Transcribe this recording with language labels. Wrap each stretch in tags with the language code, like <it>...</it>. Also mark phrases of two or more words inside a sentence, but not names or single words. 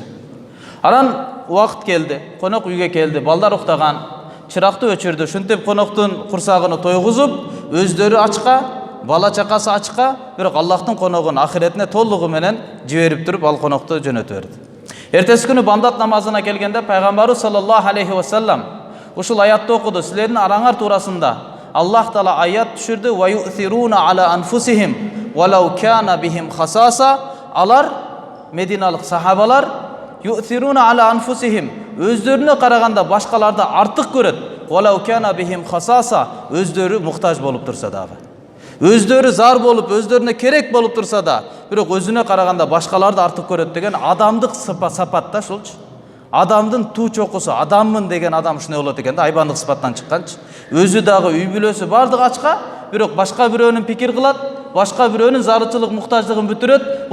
<ky>Анан убакыт келди, конок үйгө келди, балдар уктаган, чыракты өчүрдү. Ушинтип коноктун курсагын тойгузуп, өздөрү ачка, бала чакасы ачка, бирок Аллахтын коногун акыретине толугу менен жиберип туруп, ал конокту жөнөтүп берди. Эртеси күнү бамдат намазына келгенде пайгамбарыбыз</ky> <ar>صلى الله عليه وسلم</ar> <ky>ушул аятты окуду. Силердин араңар туурасында</ky> <ar>الله تعالى</ar> <ky>аят түшүрдү.</ky> <ar>ويؤثرون على أنفسهم ولو كان بهم خصاصة.</ar> <ky>Алар мединалык сахабалар</ky> <ar>يؤثرون على أنفسهم,</ar> <ky>өздөрүнө караганда башкаларды артык көрөт.</ky> <ar>ولو كان بهم خصاصة,</ar> <ky>өздөрү муктаж болуп турса дагы. Өздөрү зар болуп, өздөрүнө керек болуп турса да, бирок өзүнө караганда башкаларды артык көрөт деген адамдык сапат да ушулчу. Адамдын туу чокусу, адаммын деген адам ушундай болот экен да, айбандык сыпаттан чыкканчы. Өзү дагы үй бүлөсү бардык ачка, бирок башка бирөөнүн пикир кылат, башка бирөөнүн зарылчылык, муктаждыгын бүтүрөт.</ky>